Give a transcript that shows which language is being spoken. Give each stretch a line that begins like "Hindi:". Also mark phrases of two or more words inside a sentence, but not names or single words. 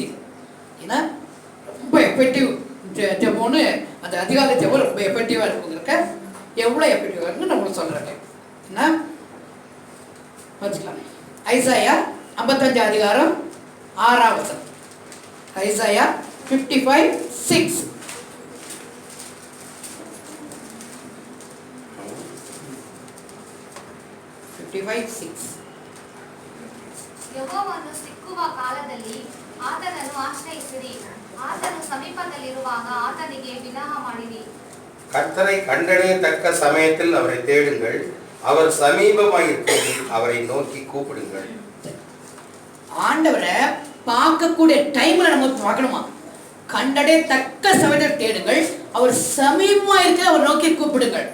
Tamil: ஏன்னா ரொம்ப எஃபெக்டிவ் ஜெபம்னு, அந்த அதிகாலை ஜெபம் ரொம்ப எஃபெக்டிவாக இருக்குங்கிறக்க எவ்வளோ எஃபெக்டிவாக இருக்குன்னு நம்மளுக்கு சொல்கிறேன். என்ன வச்சுக்கலாம். ஐசாயா 55 அதிகாரம் 6ஆம் வசனம். ஐசாயா 55:6.
Kannada: ಯೆಹೋವನು ಸಿಕ್ಕುವ ಕಾಲದಲ್ಲಿ ಆತನನ್ನು ಆಶ್ರಯಿಸಿರಿ. ಆತನು ಸಮೀಪದಲ್ಲಿರುವಾಗ ಆತನಿಗೆ ವಿನಃ ಮಾಡಿರಿ.
Tamil: கர்த்தரை கண்டடையத்தக்க சமயத்தில் அவரை தேடுங்கள், அவர் சமீபமாயிருக்கிறது, அவரை நோக்கி கூப்பிடுங்கள். ஆண்டவரை பார்க்கக்கூடிய டைம்ல நம்ம பார்க்கணுமா? கண்டடையத்தக்க சமயத்தில் தேடுங்கள், அவர் சமீபமா இருக்க அவர் நோக்கி கூப்பிடுங்கள்.